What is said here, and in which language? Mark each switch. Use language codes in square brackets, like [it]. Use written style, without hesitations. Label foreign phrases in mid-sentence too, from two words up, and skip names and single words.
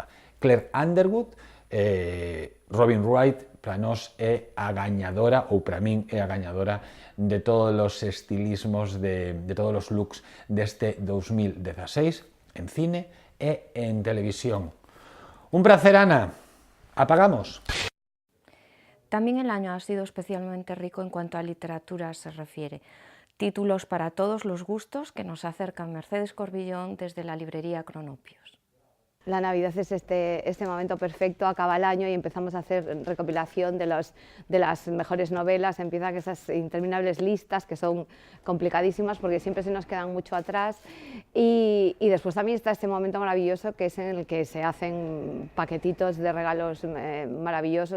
[gl] Claire Underwood, Robin Wright, para nós é a gañadora, ou para min é a gañadora de todos os estilismos, de todos os looks deste 2016, en cine e en televisión. Un placer, Ana. Apagamos. [es] También el año ha sido especialmente rico en cuanto a literatura se refiere. Títulos para todos los gustos que nos acercan Mercedes Corbillón desde la librería Cronopios. La Navidad es este momento perfecto, acaba el año y empezamos a hacer recopilación de las mejores novelas, empiezan esas interminables listas que son complicadísimas porque siempre se nos quedan mucho atrás, y después también está este momento maravilloso que es en el que se hacen paquetitos de regalos maravillosos.